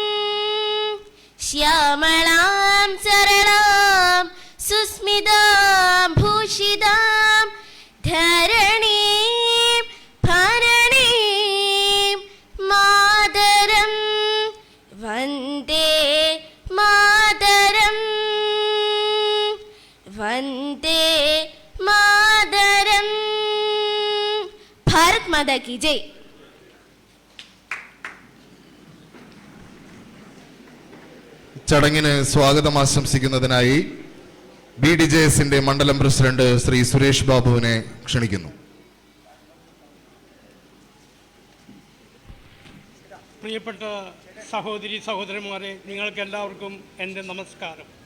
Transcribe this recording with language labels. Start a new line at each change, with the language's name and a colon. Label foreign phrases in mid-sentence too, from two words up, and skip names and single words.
Sanskrit: श्यामलां सरलां सुस्मितां भूषितां धरणीं भरणीं मातरं वन्दे मातरम् वन्दे मातरम्
Hindi: भारत माता की जय।
Malayalam: ചടങ്ങിന് സ്വാഗതം ആശംസിക്കുന്നതിനായി BDJSന്റെ മണ്ഡലം പ്രസിഡന്റ് ശ്രീ സുരേഷ് ബാബുവിനെ ക്ഷണിക്കുന്നു. പ്രിയപ്പെട്ട സഹോദരി സഹോദരന്മാരെ, നിങ്ങൾക്ക് എല്ലാവർക്കും എൻ്റെ നമസ്കാരം.